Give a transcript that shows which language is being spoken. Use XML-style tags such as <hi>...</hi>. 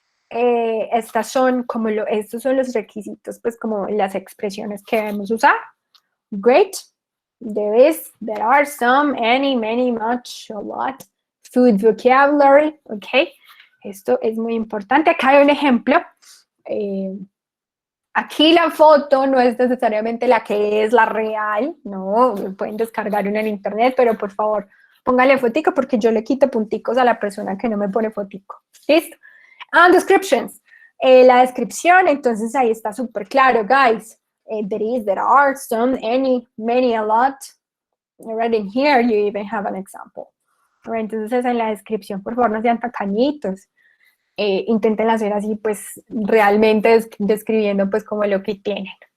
<es>Estos son los requisitos, pues como las expresiones que debemos usar.</es> <en>Great. There are some, any, many, much, a lot. Food vocabulary, ok.</en> <es>Esto es muy importante. Acá hay un ejemplo. Aquí la foto no es necesariamente la que es la real, no, pueden descargar una en internet, pero por favor, póngale fotico porque yo le quito punticos a la persona que no me pone fotico. ¿Listo?</es> <en>And descriptions.</en> <es>La descripción, entonces ahí está súper claro, guys.</es> <en>There are, some, any, many, a lot. Right in here, you even have an example.</en> <es>Right, entonces en la descripción, por favor, no sean tacañitos. Intenten hacer así, pues, realmente describiendo, pues, como lo que tienen.</es>